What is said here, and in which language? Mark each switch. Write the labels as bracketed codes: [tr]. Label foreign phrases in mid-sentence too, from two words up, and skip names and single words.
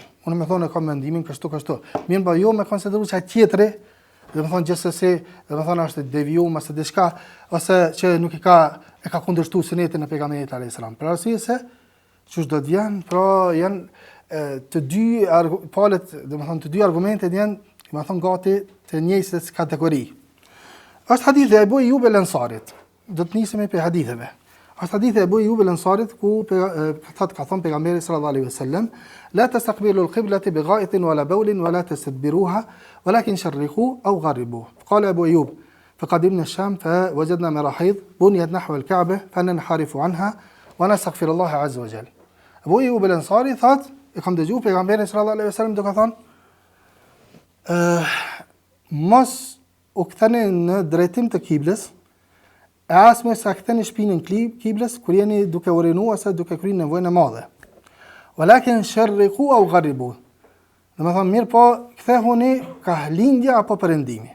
[sq] Unë më thonë kam mendimin kështu. Mirë, po jo me konsideruar çaj tjetri, domethënë gjithsesi, domethënë është devijuar ose diçka ose që nuk e ka kundërshtuar sunetin e pejgamberit [ar] عليه السلام. [sq] Për arsye se çu do të vjen, pra janë të dy palët, domethënë të dy argumentet janë, domethënë gati të njëjtës kategori. Është hadithi e Abu Ayyub al-Ansarit. Do të nisim me haditheve. Është hadithi e Abu Ayyub al-Ansarit ku ka thënë pejgamberi [ar] صلى الله عليه وسلم: "لا تستقبلوا القبلة بغائط ولا بول ولا تستدبروها ولكن شرقوا أو غربوا." قال أبو أيوب: "فقدمنا الشام فوجدنا مراحيض بنيت نحو الكعبة فننحرف عنها ونستغفر الله عز وجل." [sq] Abu Ayyub al-Ansari thot, e kam dëgjuar pejgamberin [ar] صلى الله عليه وسلم [sq] duke thënë: mos u ktheni në drejtim të kiblës, e asme sa ktheni shpinën kiblës kur jeni duke urinuar ose duke kryer nevojën e madhe. [ar] ولكن شرقوا أو غربوا. [sq] Domethënë mirë po kthehuni ka lindja apo perëndimi.